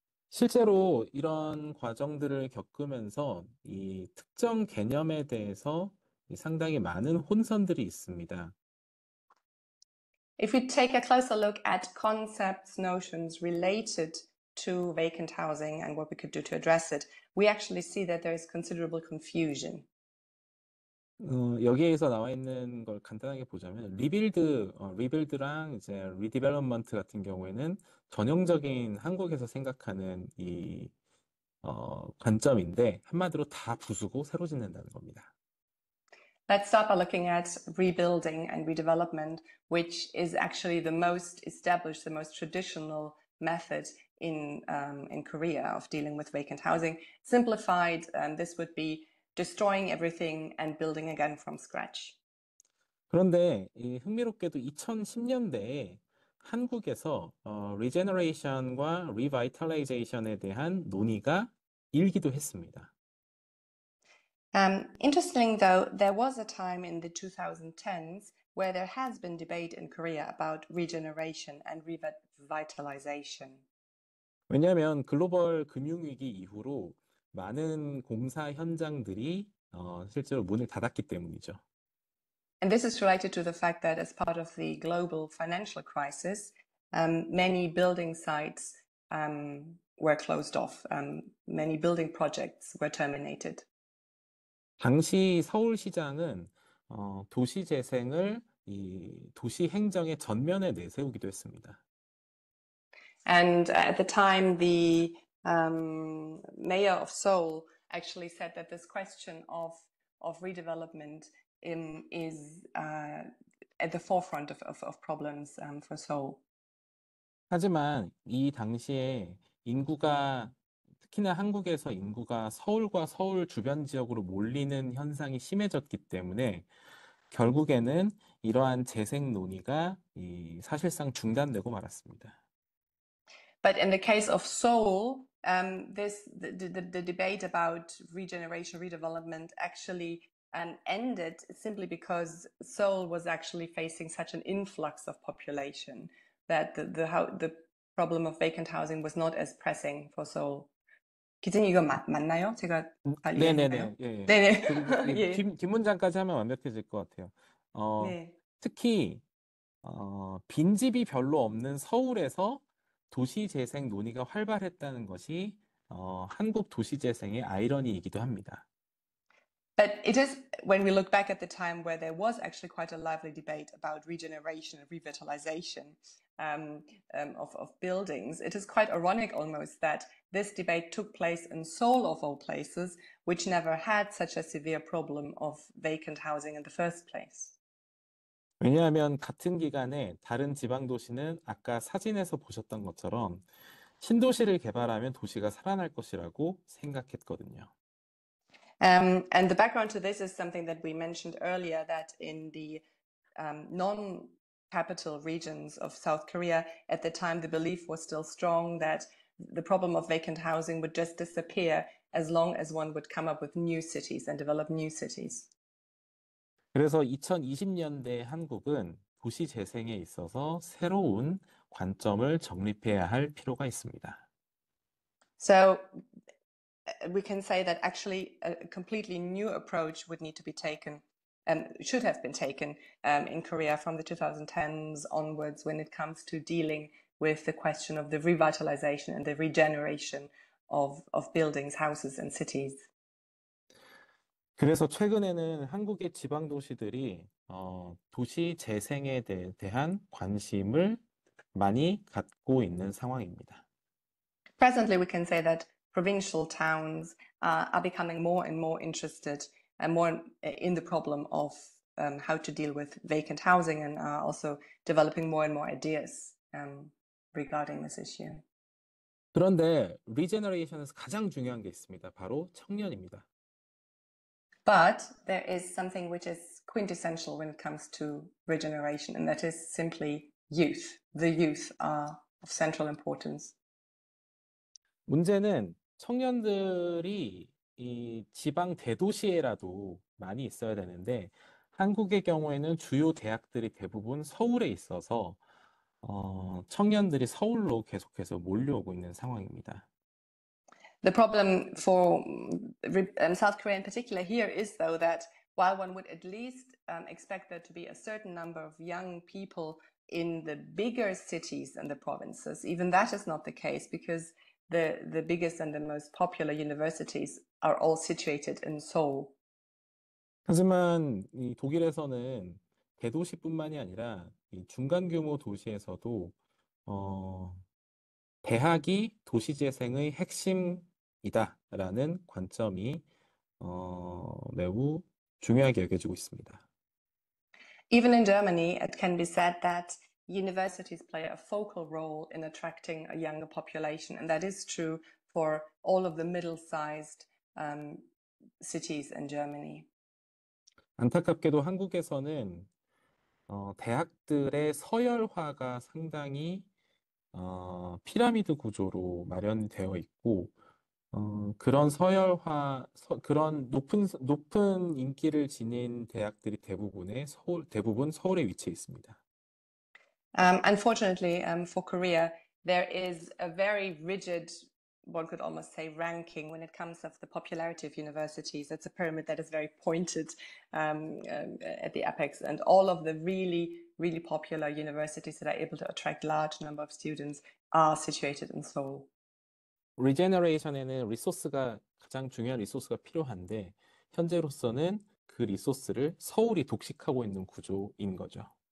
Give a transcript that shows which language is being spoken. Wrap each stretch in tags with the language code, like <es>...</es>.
<ko>실제로 이런 과정들을 겪으면서 이 특정 개념에 대해서 상당히 많은 혼선들이 있습니다.</ko> <en>If we take a closer look at concepts, notions related to vacant housing and what we could do to address it, we actually see that there is considerable confusion.</en> <ko>여기에서 나와 있는 걸 간단하게 보자면 리빌드랑 이제 리디벨롭먼트 같은 경우에는 전형적인 한국에서 생각하는 이 관점인데 한마디로 다 부수고 새로 짓는다는 겁니다.</ko> <en>Let's start by looking at rebuilding and redevelopment, which is actually the most established, the most traditional method in Korea of dealing with vacant housing. Simplified, this would be destroying everything and building again from scratch.</en> <ko>그런데 이 흥미롭게도 2010년대에 한국에서 리제너레이션과 리바이탈라이제이션에 대한 논의가 일기도 했습니다.</ko> <en>Interesting though, there was a time in the 2010s where there has been debate in Korea about regeneration and revitalization.</en> <ko>왜냐하면 글로벌 금융위기 이후로 많은 공사 현장들이 실제로 문을 닫았기 때문이죠.</ko> <en>And this is related to the fact that as part of the global financial crisis, many building sites were closed off. Many building projects were terminated.</en> <ko>당시 서울시장은 도시 재생을 이 도시 행정의 전면에 내세우기도 했습니다.</ko> <en>And at the time, the mayor of Seoul actually said that this question of redevelopment is at the forefront of problems for Seoul.</en> <ko>하지만 이 당시에 인구가 특히나 한국에서 인구가 서울과 서울 주변 지역으로 몰리는 현상이 심해졌기 때문에 결국에는 이러한 재생 논의가 사실상 중단되고 말았습니다.</ko> <en>But in the case of Seoul, the debate about regeneration, redevelopment actually ended simply because Seoul was actually facing such an influx of population that the problem of vacant housing was not as pressing for Seoul.</en> <ko>기자님 이거 맞나요? 제가 잘 이해했나요? 네네네. 예. 네네. 그리고 예. 뒷문장까지 하면 완벽해질 것 같아요. 네. 특히 빈집이 별로 없는 서울에서 도시재생 논의가 활발했다는 것이 한국 도시재생의 아이러니이기도 합니다.</ko> <en>But it is, when we look back at the time where there was actually quite a lively debate about regeneration and revitalization of buildings, it is quite ironic almost that this debate took place in Seoul of all places, which never had such a severe problem of vacant housing in the first place.</en> <ko>왜냐하면 같은 기간에 다른 지방 도시는 아까 사진에서 보셨던 것처럼 신도시를 개발하면 도시가 살아날 것이라고 생각했거든요.</ko> <en>And the background to this is something that we mentioned earlier, that in the non-capital regions of South Korea, at the time, the belief was still strong that the problem of vacant housing would just disappear as long as one would come up with new cities and develop new cities.</en> <ko>그래서 2020년대 한국은 도시 재생에 있어서 새로운 관점을 정립해야 할 필요가 있습니다.</ko> <en>So we can say that actually a completely new approach would need to be taken and should have been taken in Korea from the 2010s onwards when it comes to dealing with the question of the revitalization and the regeneration of buildings, houses, and cities.</en> <ko>그래서 최근에는 한국의 지방 도시들이 도시 재생에 대한 관심을 많이 갖고 있는 상황입니다.</ko> <en>Presently, we can say that provincial towns are becoming more and more interested and more in the problem of how to deal with vacant housing, and are also developing more and more ideas regarding this issue.</en> <ko>그런데 리제너레이션에서 가장 중요한 게 있습니다. 바로 청년입니다.</ko> <en>But there is something which is quintessential when it comes to regeneration, and that is simply youth. The youth are of central importance.</en> <ko>문제는 청년들이 이 지방 대도시에라도 많이 있어야 되는데 한국의 경우에는 주요 대학들이 대부분 서울에 있어서 청년들이 서울로 계속해서 몰려오고 있는 상황입니다.</ko> <en>The problem for South Korea in particular here is, though, that while one would at least expect there to be a certain number of young people in the bigger cities and the provinces, even that is not the case, because the biggest and the most popular universities are all situated in Seoul.</en> <ko>하지만 이 독일에서는 대도시뿐만이 아니라 이 중간 규모 도시에서도 대학이 도시재생의 핵심이다라는 관점이 매우 중요하게 여겨지고 있습니다.</ko> <en>Even in Germany, it can be said that universities play a focal role in attracting a younger population, and that is true for all of the middle-sized cities in Germany.</en> <ko>안타깝게도 한국에서는 대학들의 서열화가 상당히 피라미드 구조로 마련되어 있고 그런 그런 높은 인기를 지닌 대학들이 대부분 서울에 위치해 있습니다.</ko> <en>Unfortunately, for Korea, there is a very rigid, one could almost say, ranking when it comes of the popularity of universities. It's a pyramid that is very pointed at the apex, and all of the really, really popular universities that are able to attract large number of students are situated in Seoul.</en> <ko>리제너레이션에는 가장 중요한 리소스가 필요한데 현재로서는 그 리소스를 서울이 독식하고 있는 구조인 거죠.</ko>